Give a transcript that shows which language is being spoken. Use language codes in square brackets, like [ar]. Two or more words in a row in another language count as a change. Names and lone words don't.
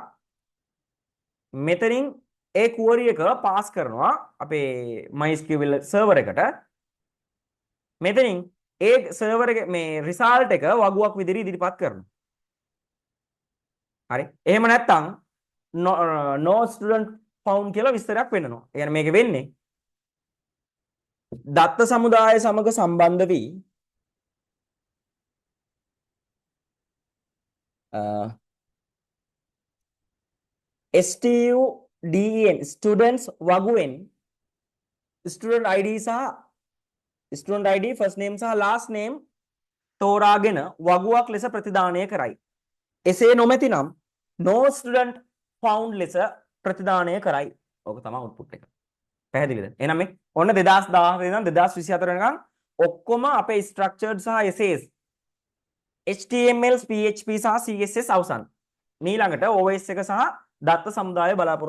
[si] මෙතනින් ඒ query එක පාස් කරනවා අපේ [en] MySQL server [si] එකට. මෙතනින් ඒ server එකේ මේ result එක වගුවක් විදිහට ඉදිරිපත් කරනවා. හරි. එහෙම නැත්නම් [en] no student found [si] කියලා විස්තරයක් වෙන්නනවා. ඒ කියන්නේ මේක වෙන්නේ දත්ත සමුදාය සමග සම්බන්ධ වී STUDEN students වගුවෙන් [en] student ID [si] සහ [en] student ID first name [si] සහ [en] last name [si] තෝරාගෙන වගුවක් ලෙස ප්‍රතිදානය කරයි. එසේ නොමැතිනම් [en] no student found [si] ලෙස ප්‍රතිදානය කරයි. ඕක තමයි output එක. පැහැදිලිද? එහෙනම් මේ ඔන්න 2014 ඉඳන් 2024 වෙනකන් ඔක්කොම අපේ structured සහ essays HTML PHP සහ CSS අවසන්. ඊළඟට OS එක සහ දත්ත සමුදාය බලාපොරොත්තු වන්න.